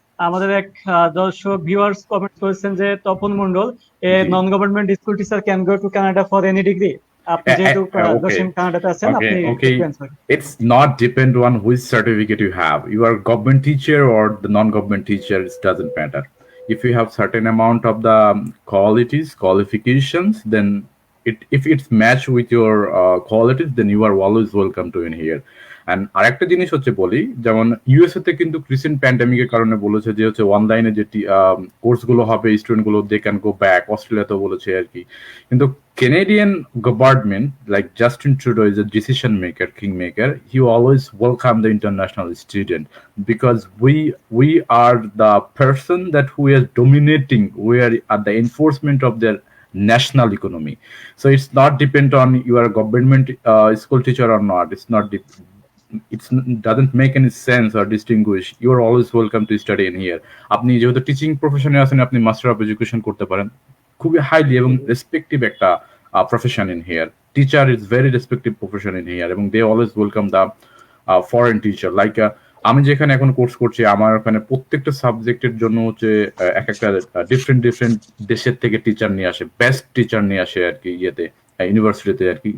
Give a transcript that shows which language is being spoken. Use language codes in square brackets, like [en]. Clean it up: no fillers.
[bn] আমাদের এক দর্শক ভিউয়ার্স কমেন্ট করেছেন যে [en] Tapan Mondal, a non government school teacher can go to Canada for any degree. [bn] আপনি যেহেতু জসিম কানাডাতে আছেন, আপনি [en] it's not depend on which certificate you have. You are government teacher or the non-government teacher, it doesn't matter. If you have certain amount of the qualifications, then if it's matched with your qualities, then you are always welcome to in here. [bn] And আরেকটা জিনিস হচ্ছে বলি, যেমন USA তে কিন্তু recent প্যান্ডেমিকের কারণে বলেছে যে হচ্ছে অনলাইনে যে কোর্স গুলো হবে স্টুডেন্ট গুলো [en] They can go back. [bn] অস্ট্রেলিয়াতেও বলেছে আর কি। কিন্তু [en] Canadian government, like Justin Trudeau, is a decision maker, kingmaker. He always welcome the international student because we are the person that we are dominating. We are at the enforcement of their national economy. So it's not depend on you are a government school teacher or not. It's not. It doesn't make any sense or distinguish. You are always welcome to study in here. [bn] আপনি যেহেতু teaching প্রফেশনে আছেন, আপনি master of education করতে পারেন। খুবই highly এবং respective একটা profession [en] In here. Teacher is very respective profession in here এবং they always welcome the foreign teacher. [bn] Like আমি যেখানে এখন কোর্স করছি, আমার ওখানে প্রত্যেকটা সাবজেক্টের জন্য হচ্ছে এক একটা ডিফারেন্ট দেশের থেকে টিচার নিয়ে আসে, বেস্ট টিচার নিয়ে আসে আর কি ইয়েতে ইউনিভার্সিটিতে আর কি।